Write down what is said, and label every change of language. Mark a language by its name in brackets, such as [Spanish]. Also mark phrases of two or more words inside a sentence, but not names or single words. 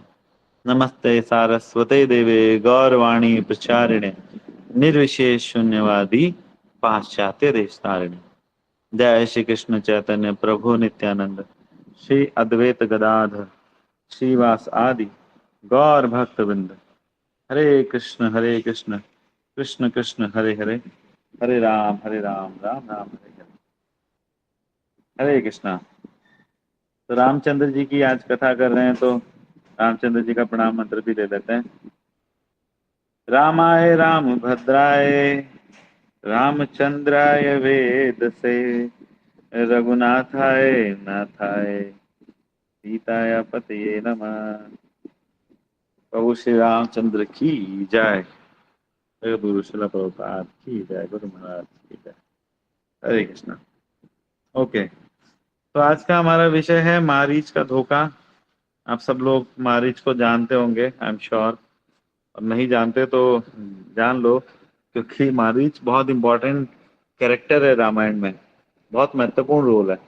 [Sanskrit] नमस्ते सारस्वते देवे गौरवाणी प्रचारिणे निर्विशेष शून्यवादी पाश्चात्य देशतारिणे। जय श्री कृष्ण चैतन्य प्रभु नित्यानंद श्री अद्वैत गदाधर श्रीवास आदि गौर भक्त वृंद। हरे कृष्ण कृष्ण कृष्ण हरे हरे, हरे राम राम राम हरे हरे। हरे कृष्णा। [Hindi] तो रामचंद्र जी की आज कथा कर रहे हैं, तो रामचंद्र जी का प्रणाम मंत्र भी दे देते हैं। [Sanskrit] रामाय राम भद्राय रामचंद्राय वेदसे रघुनाथाय नाथाय सीताया पतये नमः। [Hindi] प्रभु श्री रामचंद्र की जय। गुरु शिला प्रभुपाद की जय। गुरु महाराज की जय। [Sanskrit] हरे कृष्णा। [Hindi] ओके, तो आज का हमारा विषय है मारीच का धोखा। आप सब लोग मारीच को जानते होंगे, [English] I am sure, [Hindi] और नहीं जानते तो जान लो, क्योंकि मारीच बहुत [English] important character [Hindi] है रामायण में। बहुत महत्वपूर्ण रोल है।